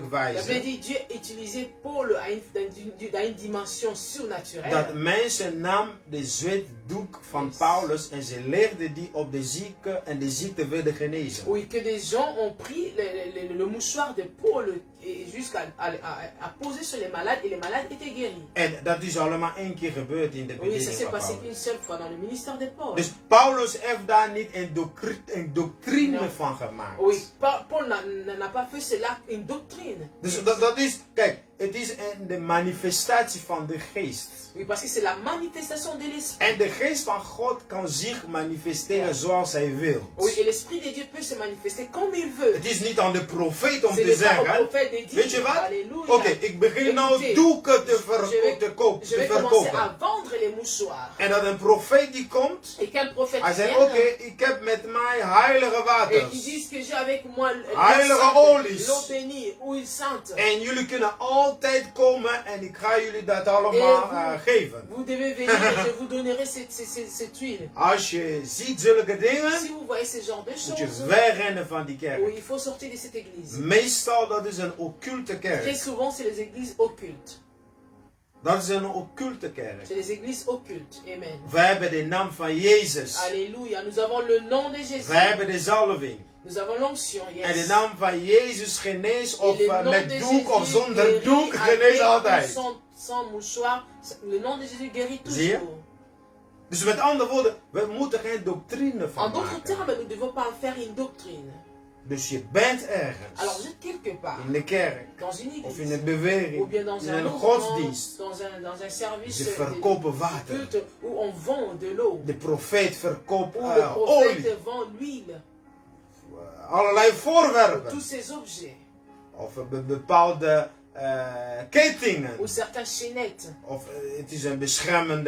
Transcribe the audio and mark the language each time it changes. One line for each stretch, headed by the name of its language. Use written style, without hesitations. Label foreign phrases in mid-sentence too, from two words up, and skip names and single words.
French: La Bible
Dutch: wijze.
French: dit Dieu utilisait Paul dans une dimension surnaturelle.
Dutch: Dat mensen nam de zweetdoek van Paulus en ze legden die op de zieken en de ziekte werden genezen.
French: Oui, que des gens ont pris le mouchoir de Paul jusqu'à poser sur les malades et les malades étaient guéris.
Dutch: En dat is allemaal één keer gebeurd in de
French: Oui, ça
Dutch: bediening
French: s'est
Dutch: van
French: passé
Dutch: Paulus.
French: une seule fois dans le ministère de Paul.
Dutch: Dus Paulus heeft daar niet een doctrine
French: Non.
Dutch: van gemaakt.
French: Oui, Paul n'a pas fait cela une doctrine.
Dutch: Dus dat is, kijk, het is de manifestatie van de geest.
French: Oui, parce que c'est la manifestation de l'esprit.
Dutch: En de geest van God kan zich manifesteren zoals hij wil.
French: Oui, et l'esprit de Dieu peut se manifester comme il veut.
Dutch: Het is niet aan de profeet om
French: C'est
Dutch: te
French: le pas au
Dutch: zeggen,
French: prophète de dire,
Dutch: weet je wat?
French: Alléluia.
Dutch: Oké, ik begin nou doeken te
French: Je vais commencer
Dutch: verkopen.
French: à vendre les mouchoirs.
Dutch: En dat een profeet die komt,
French: Et qu'un prophète
Dutch: hij zegt,
French: vienne,
Dutch: oké, ik heb met mij heilige
French: et
Dutch: waters.
French: qui disent que j'ai avec moi
Dutch: Heilige olies.
French: l'eau bénie, huile sainte.
Dutch: En jullie kunnen altijd komen en ik ga jullie dat allemaal geven.
French: Vous devez venir et je vous donnerai cette huile.
Dutch: Als je ziet zulke dingen,
French: Si vous voyez ce genre de
Dutch: moet je
French: choses,
Dutch: wegrennen van die
French: oui,
Dutch: kerk.
French: il faut sortir de cette église.
Dutch: Meestal dat is een occulte
French: Très
Dutch: kerk.
French: souvent, c'est les églises occultes.
Dutch: Dat is een occulte kerk.
French: C'est les églises occultes.
Dutch: Amen. Wij hebben de naam van Jezus.
French: Alléluia. Nous avons le nom de Jésus.
Dutch: Wij hebben de zalving.
French: Nous avons l'onction.
Dutch: En de
French: Yes.
Dutch: naam van Jezus geneest
French: Et
Dutch: of
French: le nom
Dutch: met
French: de
Dutch: doek of
French: Jésus
Dutch: zonder
French: guérit
Dutch: doek,
French: avec
Dutch: geneest
French: ou
Dutch: altijd.
French: sans mouchoir. Le nom de Jésus guérit
Dutch: Zie je?
French: toujours.
Dutch: Dus met andere woorden, we moeten geen doctrine van
French: En d'autres
Dutch: maken.
French: termes, nous ne devons pas en faire une doctrine.
Dutch: Dus je bent ergens.
French: Alors, vous êtes quelque part,
Dutch: In de kerk.
French: dans une
Dutch: Of in
French: église,
Dutch: een beweging.
French: ou bien dans
Dutch: In
French: un
Dutch: een
French: mouvement,
Dutch: godsdienst.
French: dans un service
Dutch: Ze
French: de
Dutch: verkopen water.
French: culte où on vend de l'eau,
Dutch: De profeet verkoopt
French: où le
Dutch: olie.
French: prophète vend l'huile,
Dutch: Allerlei voorwerpen.
French: tous ces objets,
Dutch: Of bepaalde kettingen.
French: ou certaines chaînettes,
Dutch: Of het is een beschermende